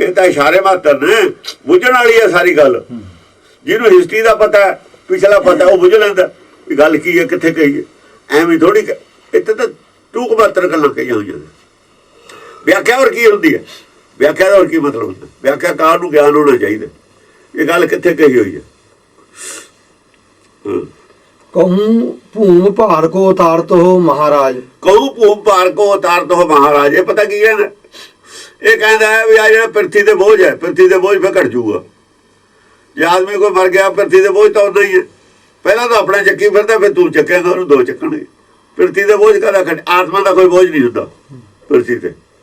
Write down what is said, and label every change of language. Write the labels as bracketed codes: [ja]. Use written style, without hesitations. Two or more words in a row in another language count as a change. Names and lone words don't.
[pa] ਇਹ ਤਾਂ ਇਸ਼ਾਰੇ ਮਾਤਰ ਨੇ, ਬੁੱਝਣ ਵਾਲੀ ਹੈ ਸਾਰੀ ਗੱਲ। ਜਿਹਨੂੰ ਹਿਸਟਰੀ ਦਾ ਪਤਾ, ਪਿਛਲਾ ਪਤਾ, ਉਹ ਬੁੱਝ ਲੈਂਦਾ ਵੀ ਗੱਲ ਕੀ ਹੈ, ਕਿੱਥੇ ਕਹੀਏ। ਐਵੇਂ ਥੋੜੀ ਇੱਥੇ ਤਾਂ ਟੂਕ ਮਾਤਰ ਗੱਲਾਂ ਕਹੀਆਂ ਹੋਈਆਂ ਨੇ। ਵਿਆਖਿਆ ਹੋਰ ਕੀ ਹੁੰਦੀ ਹੈ? ਵਿਆਖਿਆ ਦਾ ਹੋਰ ਕੀ ਮਤਲਬ ਹੁੰਦਾ? ਵਿਆਖਿਆਕਾਰ ਨੂੰ ਗਿਆਨ ਹੋਣਾ ਚਾਹੀਦਾ ਇਹ ਗੱਲ ਕਿੱਥੇ ਕਹੀ ਹੋਈ ਹੈ। [hi] कहूँ भूम भार को उतारत हो महाराज। कहूँ भूम भार को उतारत हो महाराज। [pa] ਇਹ ਪਤਾ ਕੀ ਕਹਿੰਦਾ? ਇਹ ਕਹਿੰਦਾ ਹੈ ਵੀ ਆ ਜਿਹੜਾ ਪਿਰਥੀ ਦੇ ਬੋਝ ਹੈ, ਪਿਰਥੀ ਦੇ ਬੋਝ ਫਿਰ ਘਟ ਜੂਗਾ। ਜੇ ਆਦਮੀ ਕੋਈ ਮਰ ਗਿਆ, ਪਿਰਥੀ ਦੇ ਬੋਝ ਤਾਂ ਉਦਾਂ ਹੀ ਹੈ। ਪਹਿਲਾਂ ਤਾਂ ਆਪਣਾ ਚੱਕੀ ਫਿਰਦਾ, ਫਿਰ ਤੂੰ ਚੱਕੇਗਾ, ਉਹਨੂੰ ਦੋ ਚੱਕਣਗੇ। ਪਿਰਤੀ ਦੇ ਬੋਝ ਕਾਹਦਾ ਖੜੇ, ਆਤਮਾ ਦਾ ਕੋਈ ਬੋਝ ਨਹੀਂ ਹੁੰਦਾ ਪਿਰਤੀ ਤੇ।